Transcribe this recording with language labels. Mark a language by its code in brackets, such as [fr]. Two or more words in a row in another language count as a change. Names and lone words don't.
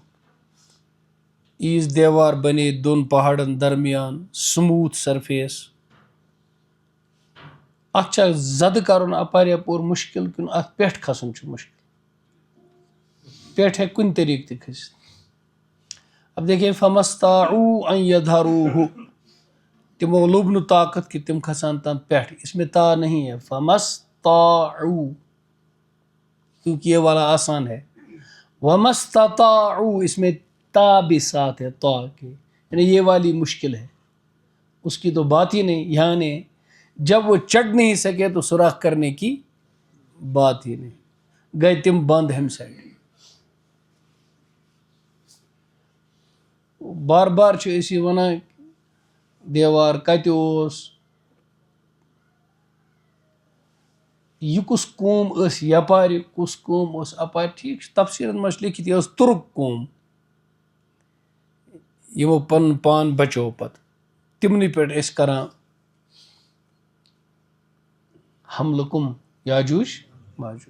[ks] ییٖژ دیوار بنے دۄن پہاڑن درمیان، [en] smooth surface. [ks] اَتھ چھا زدٕ کرُن اپارِ یپور مُشکل کِنہٕ اَتھ پٮ۪ٹھ کھسُن چھُ مُشکل؟ پٮ۪ٹھ ہیٚکہِ کُنہِ طریقہٕ تہِ کھٔسِتھ. [ur] اب دیکھیے [ar] فما استطاعوا ان یظہروہ، [ks] تمو لوٚب نہٕ طاقت کہ تم کھسان تتھ پٮ۪ٹھ. [ur] اس میں تا نہیں ہے، [ar] فما استطاعوا، [ur] کیونکہ یہ والا آسان ہے. [ar] وما استطاعوا، [ur] اس میں تا بھی ساتھ ہے، تا کے، یعنی یہ والی مشکل ہے، اس کی تو بات ہی نہیں. یعنی جب وہ چڑھ نہیں سکے تو سوراخ کرنے کی بات ہی نہیں، گئے تم بند ہم سائڈ. [ks] بار بار چھِ أسۍ یہِ وَنان دیوار کَتہِ اوس، یہِ کُس قوم ٲس یپارِ، کُس قوم اوس اپارِ. ٹھیٖک چھُ، تفسیٖرن منٛز چھُ لیکھِتھ یہِ ٲس تُرک قوم، یِمو پنُن پان بچوو پتہٕ، تِمنٕے پٮ۪ٹھ ٲسۍ کران حملہٕ کُم یاجوج ماجوج.